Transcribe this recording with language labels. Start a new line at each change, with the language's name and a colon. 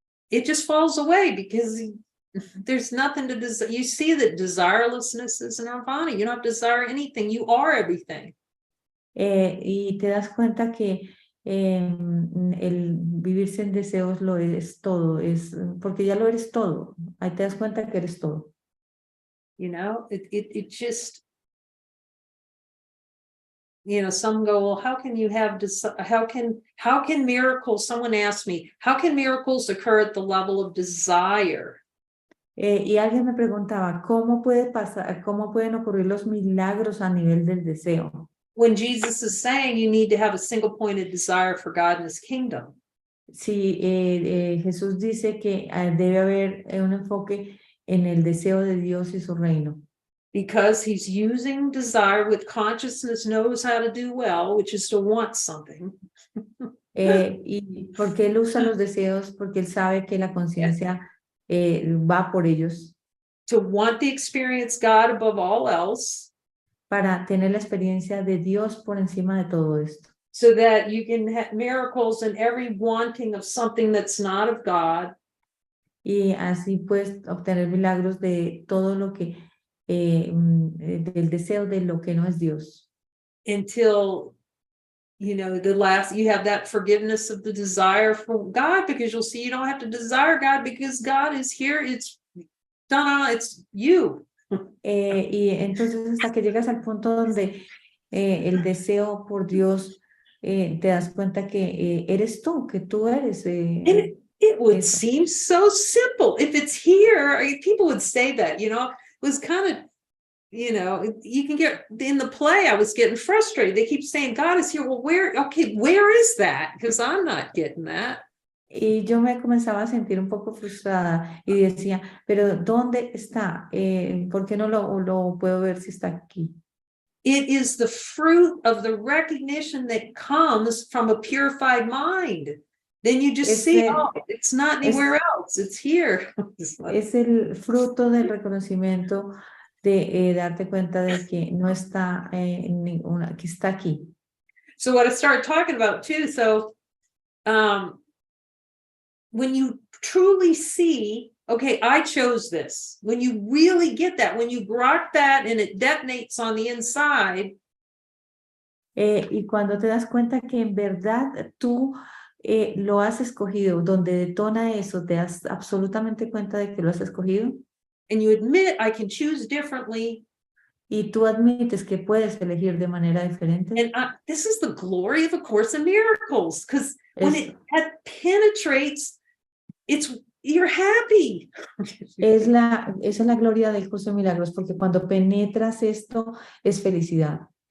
English: It just falls away because there's nothing to desire. You see that desirelessness is Nirvana. You don't desire anything. You are everything.
Spanish: Y te das cuenta que el vivir sin deseos lo es todo, porque ya lo eres todo. Ahí te das cuenta que eres todo.
English: You know, it just, you know, some go, well, how can you have, how can miracles, someone asked me, how can miracles occur at the level of desire?
Spanish: Y alguien me preguntaba, ¿cómo pueden ocurrir los milagros a nivel del deseo?
English: When Jesus is saying you need to have a single-pointed desire for God and his kingdom.
Spanish: Sí, Jesús dice que debe haber un enfoque en el deseo de Dios y su reino.
English: Because he's using desire with consciousness knows how to do well, which is to want something.
Spanish: Y porque él usa los deseos, porque él sabe que la conciencia va por ellos.
English: To want the experience God above all else.
Spanish: Para tener la experiencia de Dios por encima de todo esto.
English: So that you can have miracles in every wanting of something that's not of God.
Spanish: Y así puedes obtener milagros de todo lo que, del deseo de lo que no es Dios.
English: Until, you know, you have that forgiveness of the desire for God, because you'll see you don't have to desire God because God is here. It's you.
Spanish: Y entonces hasta que llegas al punto donde el deseo por Dios, te das cuenta que eres tú, que tú eres.
English: It would seem so simple. If it's here, people would say that, you know, it was kind of, you know, you can get in the play. I was getting frustrated. They keep saying God is here. Well, where is that? Because I'm not getting that.
Spanish: Y yo me comenzaba a sentir un poco frustrada y decía, pero ¿dónde está? ¿Por qué no lo puedo ver si está aquí?
English: It is the fruit of the recognition that comes from a purified mind. Then you just see, oh, it's not anywhere else, it's here.
Spanish: Es el fruto del reconocimiento de darte cuenta de que no está en ninguna, que está aquí.
English: So what I started talking about too, so when you truly see, okay, I chose this, when you really get that, when you grok that and it detonates on the inside.
Spanish: Y cuando te das cuenta que en verdad tú lo has escogido, donde detona eso, te das absolutamente cuenta de que lo has escogido.
English: And you admit, I can choose differently.
Spanish: y tú admites que puedes elegir de manera diferente,
English: And this is the glory of A Course in Miracles, because when
Spanish: es,
English: it penetrates, you're happy.
Spanish: esa es la gloria del curso de milagros, porque cuando penetras esto es felicidad.